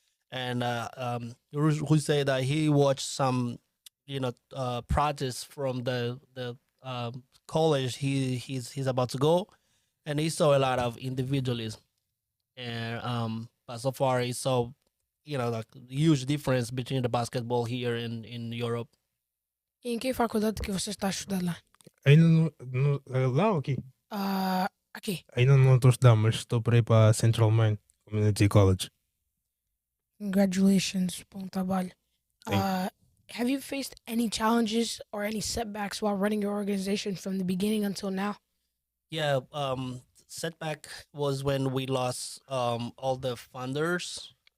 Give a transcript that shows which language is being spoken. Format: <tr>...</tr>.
<en>And who say that he watched some, practice from the college he's about to go, and he saw a lot of individualism, and but so far he saw like huge difference between the basketball here in Europe.</en> <pt>E em que faculdade que você está a estudar lá? Ainda lá ou aqui? Aqui. Ainda não estou a estudar, mas estou para ir para Central Main Community College.</pt> <en>Congratulations,</en> <pt>bom trabalho.</pt> <en>Have you faced any challenges or any setbacks while running your organization from the beginning until now? Yeah, setback was when we lost all the funders.</en>